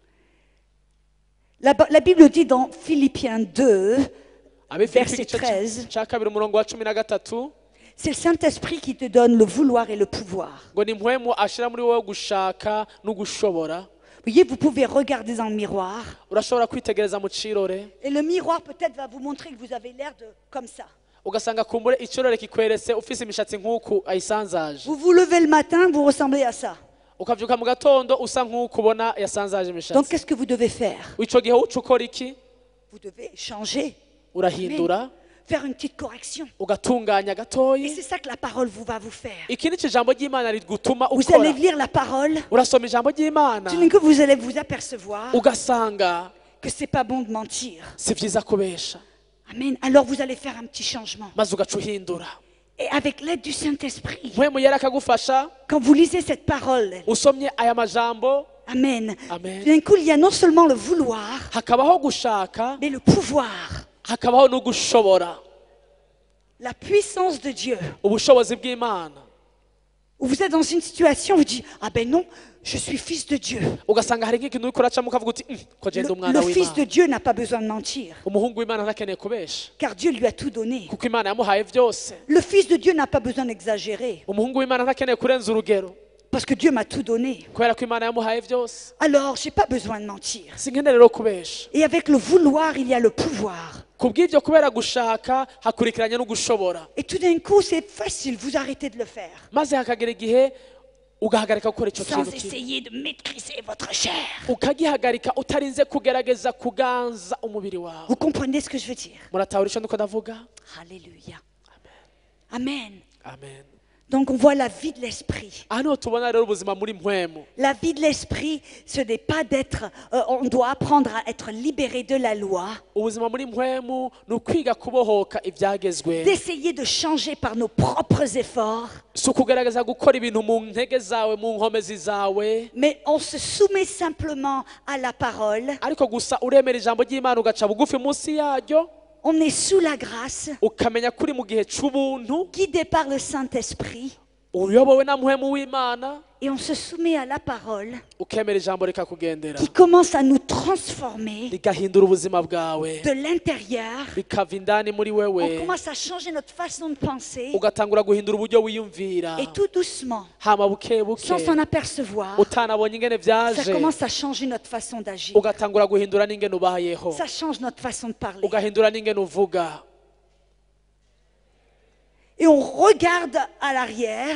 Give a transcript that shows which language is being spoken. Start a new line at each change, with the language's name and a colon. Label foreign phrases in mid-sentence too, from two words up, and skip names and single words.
French: La Bible dit dans Philippiens 2,
Rundi: Abefilipi
French: verset
Rundi: igice 13, cya kabiri umurongo wa 13,
French: c'est le Saint-Esprit qui te donne le vouloir et le pouvoir.
Rundi: ngo ni mpwemu ashira muri wowe gushaka no gushobora.
French: Vous voyez, vous pouvez regarder dans le miroir
Rundi: Urashobora kwitegereza mu kirore
French: et le miroir peut-être va vous montrer que vous avez l'air de comme ça.
Rundi: ugasanga kumbure ikirore kikweretse ufise imishatsi nk'uku ayisanzaje,
French: Vous vous levez le matin, vous ressemblez à ça.
Rundi: ukavyuka mu gatondo usa nk'uku ubona yasanzaje
French: Donc
Rundi: imishatsi.
French: qu'est-ce que vous devez faire?
Rundi: Ico gihe uca ukora iki?
French: Vous devez changer,
Rundi: Urahindura,
French: faire une petite correction.
Rundi: ugatunganya
French: Et
Rundi: gatoyi.
French: c'est ça que la parole va vous faire.
Rundi: Iki ni ijambo ry'Imana rigutuma
French: Vous allez
Rundi: ukora.
French: lire la parole,
Rundi: Urasoma ijambo ry'Imana
French: tout d'un coup vous allez vous apercevoir
Rundi: ugasanga
French: que c'est pas bon de mentir.
Rundi: si vyiza kubesha, Amen.
French: Alors vous allez faire un petit changement.
Rundi: maze ugaca uhindura.
French: Et avec l'aide du Saint-Esprit,
Rundi: Mpwemu yera akagufasha,
French: quand vous lisez cette parole,
Rundi: usomye aya majambo, Amen. Amen.
French: D'un coup, il y a non seulement le vouloir,
Rundi: hakabaho gushaka,
French: mais le pouvoir,
Rundi: hakabaho no gushobora.
French: la puissance de Dieu.
Rundi: Ubushobozi bw'Imana.
French: Où vous êtes dans une situation où vous dites, ah ben non, je suis fils de Dieu.
Rundi: Ugasanga hari nk'ikintu uriko uracamo ukavuga uti ko genda umwana
French: Le fils de
Rundi: w'Imana.
French: Dieu n'a pas besoin de mentir,
Rundi: Umuhungu w'Imana ntakeneye kubesha,
French: car Dieu lui a tout donné.
Rundi: kuko Imana yamuhaye vyose.
French: Le fils de Dieu n'a pas besoin d'exagérer,
Rundi: Umuhungu w'Imana ntakeneye kurenza urugero,
French: parce que Dieu m'a tout donné.
Rundi: kubera ko Imana yamuhaye vyose.
French: Alors, j'ai pas besoin de mentir.
Rundi: Sinkeneye rero kubesha.
French: Et avec le vouloir, il y a le pouvoir.
Rundi: Kubw'ivyo kubera gushaka hakurikiranye no gushobora,
French: Et tout d'un coup, c'est facile, vous arrêtez de le faire.
Rundi: maze hakagera igihe ugahagarika gukora ico
French: Sans
Rundi: kintu kimwe,
French: essayer de maîtriser votre chair.
Rundi: ukagihagarika utarinze kugerageza kuganza umubiri wawe.
French: Vous comprenez ce que je veux dire?
Rundi: Muratahura ico ndiko ndavuga? Alléluia. Amen. Amen.
French: Donc on voit la vie de l'esprit.
Rundi: aha niho tubona rero ubuzima muri mpwemu.
French: La vie de l'esprit, ce n'est pas d'être, on doit apprendre à être libéré de la loi,
Rundi: Ubuzima muri mpwemu ni ukwiga kubohoka ibyagezwe,
French: d'essayer de changer par nos propres efforts,
Rundi: si ukugerageza gukora ibintu mu ntege zawe, mu nkomezi zawe,
French: mais on se soumet simplement à la parole.
Rundi: ariko gusa uremera ijambo ry'Imana ugaca bugufi munsi yaryo,
French: On est sous la grâce,
Rundi: ukamenya kuri mu gihe c'ubuntu,
French: guidé par le Saint-Esprit,
Rundi: uyobowe na mpwemu w'Imana,
French: et on se soumet à la parole
Rundi: ukemera ijambo rikakugendera,
French: qui commence à nous transformer
Rundi: rigahindura ubuzima bwawe,
French: de l'intérieur.
Rundi: bikava indani muri
French: On
Rundi: wewe,
French: commence à changer notre façon de penser,
Rundi: ugatangura guhindura uburyo wiyumvira,
French: et tout doucement,
Rundi: hama buke buke,
French: sans s'en apercevoir,
Rundi: utanabonye ingene
French: ça
Rundi: vyaje,
French: commence à changer notre façon d'agir.
Rundi: ugatangura guhindura n'ingene ubayeho,
French: Ça change notre façon de parler.
Rundi: ugahindura n'ingene uvuga,
French: Et on regarde à l'arrière,